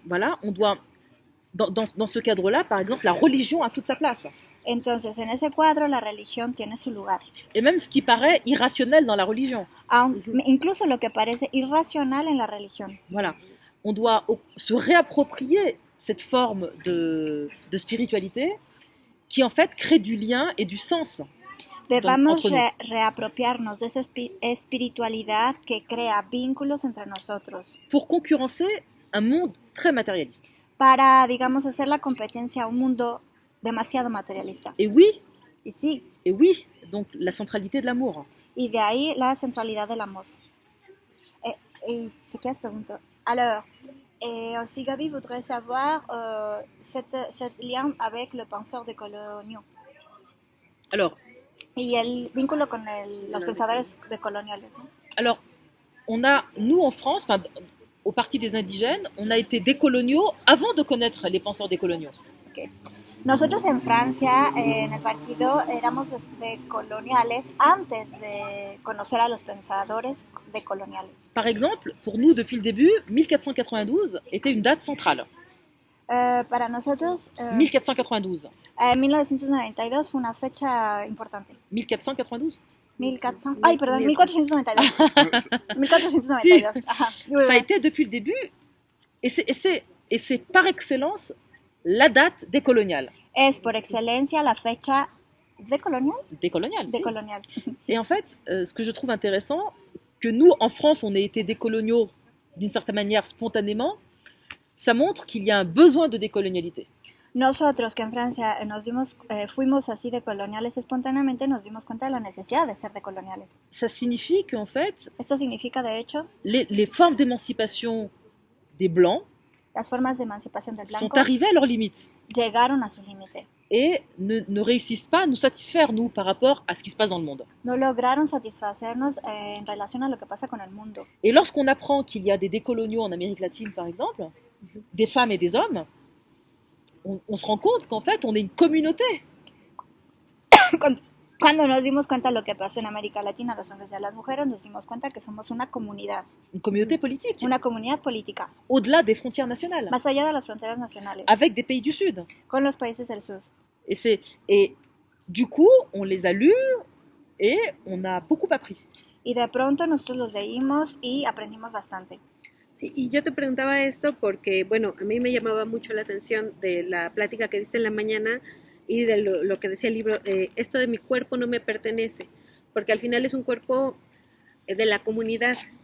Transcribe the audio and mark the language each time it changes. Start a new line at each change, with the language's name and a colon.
French: Voilà, on doit, dans ce cadre-là, par exemple, la religion a toute sa place.
Spanish: Entonces, en ese cuadro, la religión tiene su lugar.
French: Et même ce qui paraît irrationnel dans la religion.
Spanish: Incluso lo que parece irracional en la religión.
French: Voilà, on doit se réapproprier cette forme de spiritualité qui, en fait, crée du lien et du sens.
Spanish: Debemos reapropiarnos de esa espiritualidad que crea vínculos entre nosotros.
French: Pour concurrencer un monde très matérialiste.
Spanish: Para, digamos, hacer la competencia a un mundo demasiado materialista.
French: Et oui.
Spanish: Y sí.
French: Et oui, donc la centralité de l'amour.
Spanish: Y de ahí la centralidad del amor.
French: C'est quelle pregunta? Alors, aussi Gabi voudrait savoir ce lien avec le penseur décoloniaux. Alors,
Spanish: y el vínculo con los pensadores decoloniales, ¿no?
French: Alors, nous en France, au Parti des Indigènes, on a été décoloniaux avant de connaître les penseurs décoloniaux.
English: Okay.
Spanish: Nosotros en Francia, en el partido, éramos decoloniales antes de conocer a los pensadores decoloniales.
French: Par exemple, pour nous, depuis le début, 1492 était une date centrale.
Spanish: Para nosotros, 1492. 1992 fue una fecha importante. 1492. 1400, ay, perdón, 1492. 1492. Ajá.
French: Ça a été depuis le début, et c'est par excellence la date décoloniale.
Spanish: Es por excelencia la fecha décoloniale. Décoloniale, si.
French: Décoloniale. Et en fait, ce que je trouve intéressant, que nous, en France, on ait été décoloniaux d'une certaine manière spontanément, ça montre qu'il y a un besoin de décolonialité.
Spanish: Nosotros que en Francia fuimos así decoloniales espontáneamente, nos dimos cuenta de la necesidad de ser decoloniales.
French: Ça signifie qu'en fait,
Spanish: Esto significa, de hecho,
French: les formes d'émancipation des Blancs
Spanish: las formas de emancipación del
French: sont
Spanish: blanco
French: arrivées à leurs limites
Spanish: llegaron a su límite.
French: et ne réussissent pas à nous satisfaire, nous, par rapport à ce qui se passe dans le monde.
Spanish: No lograron satisfacernos en relación a lo que pasa con el mundo.
French: Et lorsqu'on apprend qu'il y a des décoloniaux en Amérique latine, par exemple, des femmes et des hommes, on se rend compte qu'en fait, on est une communauté.
Spanish: Cuando nos dimos cuenta de lo que pasó en América Latina, los hombres y a las mujeres, nos dimos cuenta que somos una comunidad
French: Politique,
Spanish: política,
French: au-delà des frontières nationales,
Spanish: más allá de las fronteras nacionales,
French: avec des pays du Sud.
Spanish: con los países del sur.
French: Et du coup, on les a lus et on a beaucoup appris.
Spanish: Y de pronto nosotros los leímos y aprendimos bastante. Sí, y yo te preguntaba esto porque, bueno, a mí me llamaba mucho la atención de la plática que diste en la mañana y de lo que decía el libro, esto de mi cuerpo no me pertenece, porque al final es un cuerpo de la comunidad.